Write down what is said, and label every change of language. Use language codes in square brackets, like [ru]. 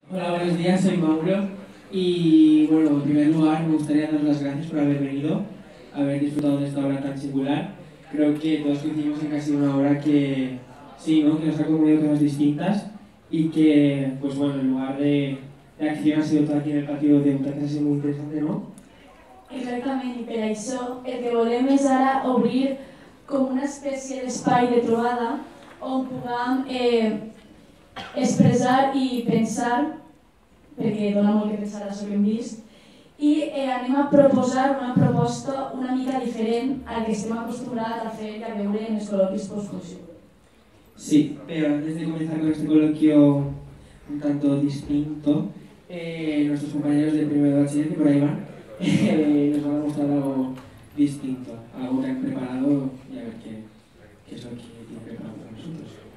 [es] Hola, buenos días, soy Mauro y bueno, en primer lugar me gustaría dar las gracias por haber venido, haber disfrutado de esta obra tan singular. Creo que todos coincidimos en que ha sido una obra que sí, ¿no? Que nos ha conmovido cosas distintas y que, pues bueno, el lugar de acción ha sido todo aquí en el patio de Butaques, ha sido muy interesante, ¿no? [ca] Exactament, i per això el que volem és ara obrir com una espècie d'espai de trobada on puguem expressar i pensar, perquè dona molt que pensar això que hem vist, i anem a proposar una proposta una mica diferent a la que estem acostumbrats a fer i a veure en els col·loquis postfunció. [es] Sí, pero antes de comenzar con este coloquio un tanto distinto, nuestros compañeros de primero de bachiller, que por ahí van, nos van a mostrar algo distinto, algo que han preparado y a ver qué es lo que tienen preparado para nosotros.